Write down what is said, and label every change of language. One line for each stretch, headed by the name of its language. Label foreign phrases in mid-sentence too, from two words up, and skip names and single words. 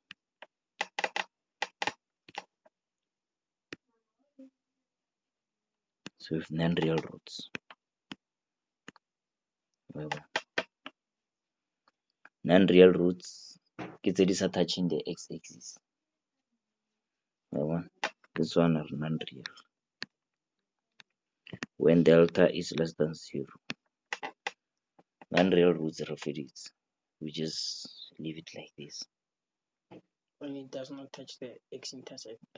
English: So we have non-real roots. Non-real roots
Tswana: ke tse di sa
English: touching the x-axis. This one are non-real. When delta is less than 0. Non-real roots reference. We just leave it like this. When it does not touch the x-intercept.